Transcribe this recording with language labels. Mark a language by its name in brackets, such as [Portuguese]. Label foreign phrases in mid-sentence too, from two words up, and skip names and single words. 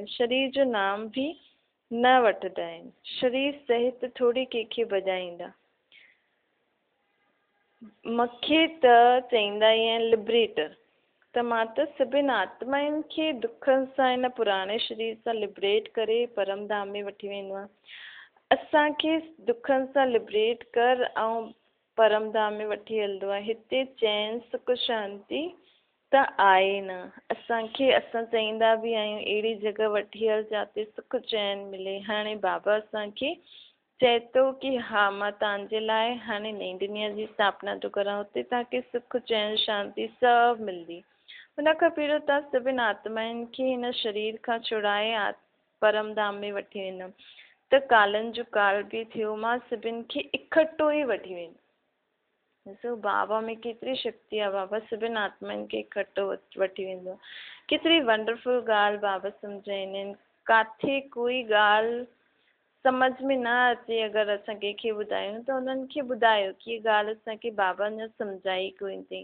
[Sindhi] शरीर जो नाम बि न वठंदा आहिनि, शरीर सहित थोरी कंहिंखे भॼाईंदा। मूंखे त चईंदा ई आहिनि लिबरेटर, त मां त सभिनि आत्माउनि खे दुखनि सां हिन पुराणे शरीर सां लिबरेट करे परम धाम में वठी वेंदो आहे। असांखे दुखनि सां लिबरेट कर ऐं परम धाम में वठी हलंदो आहे। हिते चैन सुख शांती त आहे न। असांखे असां चाहींदा बि आहियूं अहिड़ी जॻह वठी हल जिते सुख चैन मिले। हाणे बाबा असांखे चए थो कि हा मां तव्हांजे लाइ हाणे नई दुनिया जी स्थापना थो करां, हुते तव्हांखे सुख चैन शांती सभु मिलंदी। हुन खां पहिरियों तव्हां सभिनि आत्माउनि खे हिन शरीर खां छुड़ाए परम धाम में वठी वेंदमि। त कालनि जो काल बि थियो, मां सभिनि खे इकठो ई वठी वेंदमि। ॾिसो बाबा में केतिरी शक्ति आहे, बाबा सभिनि आत्माउनि खे इकठो वठी वेंदो। केतिरी वंडरफुल ॻाल्हि बाबा सम्झाईंदा आहिनि। किथे कोई ॻाल्हि समझ में न अचे, अगरि असां कंहिंखे ॿुधायूं त उन्हनि खे ॿुधायो कि हीअ ॻाल्हि असांखे बाबा अञा सम्झाई कोन अथई।